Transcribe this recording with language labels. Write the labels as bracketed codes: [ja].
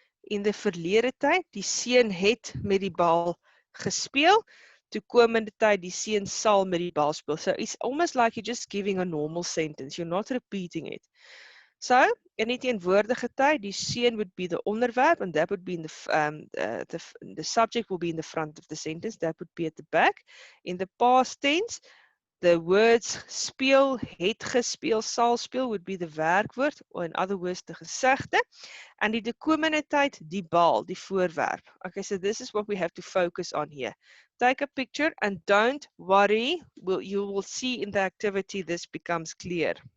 [af] In the verlede tyd, die seun het met die bal gespeel. Toekomende tyd, die seun sal met die bal speel. [en] So it's almost like you're just giving a normal sentence. You're not repeating it. So, [af] in die teenwoordige tyd, [en] die seun would be the onderwerp, and that would be in the subject will be in the front of the sentence. That would be at the back. In the past tense, the words speel, het gespeel, sal speel would be the werkwoord, or in other words, the gesegde. And die toekomende tyd, die bal, die voorwerp. Okay, so this is what we have to focus on here. Take a picture and don't worry. You will see in the activity this becomes clear.